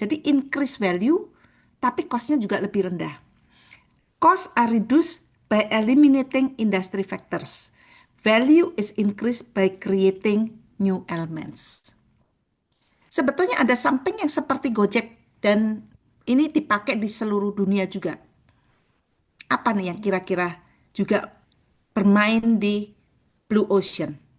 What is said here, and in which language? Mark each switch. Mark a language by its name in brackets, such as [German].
[Indonesian] Jadi [English] increase value, [Indonesian] tapi costnya juga lebih rendah. [English] Costs are reduced by eliminating industry factors. Value is increased by creating new elements. [Indonesian] Sebetulnya ada something yang seperti Gojek dan ini dipakai di seluruh dunia juga. Apa nih yang kira-kira juga bermain di Blue Ocean?